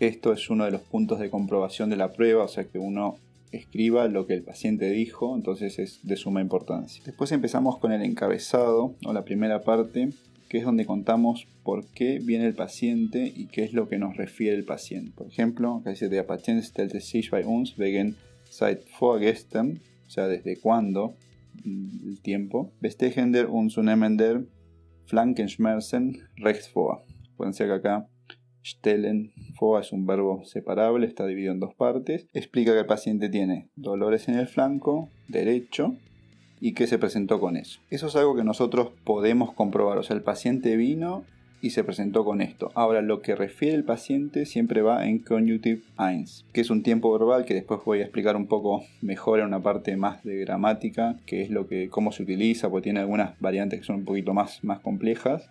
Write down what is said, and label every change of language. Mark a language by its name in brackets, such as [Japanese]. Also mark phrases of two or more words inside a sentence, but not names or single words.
[Spanish] Esto es uno de los puntos de comprobación de la prueba, o sea que uno escriba lo que el paciente dijo, entonces es de suma importancia. Después empezamos con el encabezado o la primera parte, que es donde contamos por qué viene el paciente y qué es lo que nos refiere el paciente. Por ejemplo, acá dice: [German] Der Patient stellte sich bei uns wegen seit vorgestern, [Spanish] o sea, desde cuándo, el tiempo, [German] bestechender und zunehmender Flankenschmerzen rechts vor. [Spanish] Pueden ser que acá [German] stellen vor [Spanish] es un verbo separable, está dividido en dos partes. Explica que el paciente tiene dolores en el flanco derecho y que se presentó con eso. Eso es algo que nosotros podemos comprobar. O sea, el paciente vino y se presentó con esto. Ahora, lo que refiere el paciente siempre va en Conjunctive 1, que es un tiempo verbal que después voy a explicar un poco mejor en una parte más de gramática, que es cómo se utiliza, porque tiene algunas variantes que son un poquito más complejas.